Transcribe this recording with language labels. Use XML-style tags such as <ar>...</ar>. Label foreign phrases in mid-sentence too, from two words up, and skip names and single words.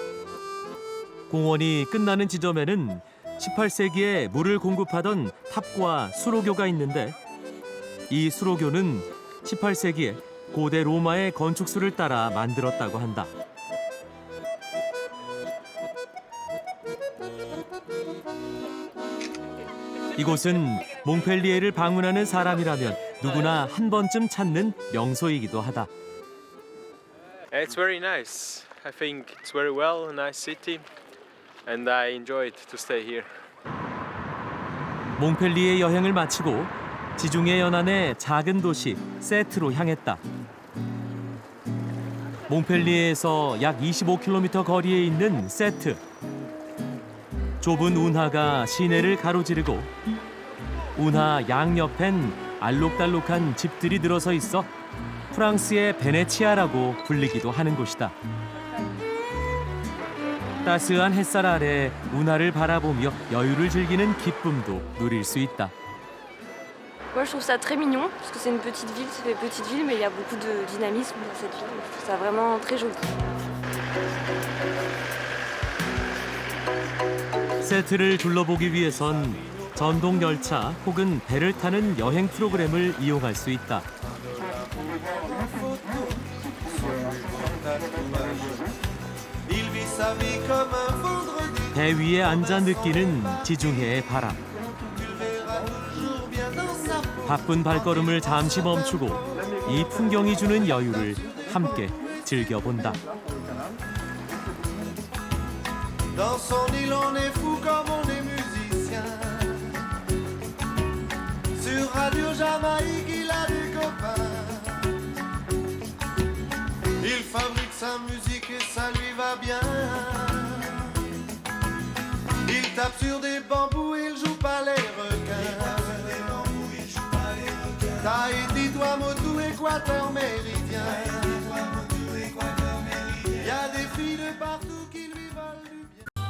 <ko>공원이 끝나는 지점에는 18세기에 물을 공급하던 탑과 수로교가 있는데 이 수로교는 18세기에 고대 로마의 건축수를 따라 만들었다고 한다. 이곳은 몽펠리에를 방문하는 사람이라면 누구나 한 번쯤 찾는 명소이기도 하다.</ko> <en>It's very nice. I think it's very well, a nice city, and I enjoyed to stay here.</en> <ko>몽펠리에 여행을 마치고 지중해 연안의 작은 도시 세트로 향했다. 몽펠리에에서 약 25km 거리에 있는 세트. 좁은 운하가 시내를 가로지르고 운하 양옆엔 알록달록한 집들이 늘어서 있어 프랑스의 베네치아라고 불리기도 하는 곳이다. 따스한 햇살 아래 운하를 바라보며 여유를 즐기는 기쁨도 누릴 수 있다.</ko> <fr>Moi, je trouve ça très mignon, parce que c'est une petite ville, c'est une petite ville, mais il y a beaucoup de dynamisme dans cette ville. Je trouve ça vraiment très joli.</fr> <ko>세트를 둘러보기 위해선 전동 열차 혹은 배를 타는 여행 프로그램을 이용할 수 있다. 배 위에 앉아 느끼는 지중해의 바람. 바쁜 발걸음을 잠시 멈추고 이 풍경이 주는 여유를 함께 즐겨본다.</ko> <fr>Dans son île on est fou comme on est musicien. Sur Radio Jamaïque il a des copains. Il fabrique sa musique et ça lui va bien. Il tape sur des bambous, il joue pas les requins. Tahiti, Tuamotu, Équateur méridien. Y a des filles de partout qui lui veulent du bien.</fr>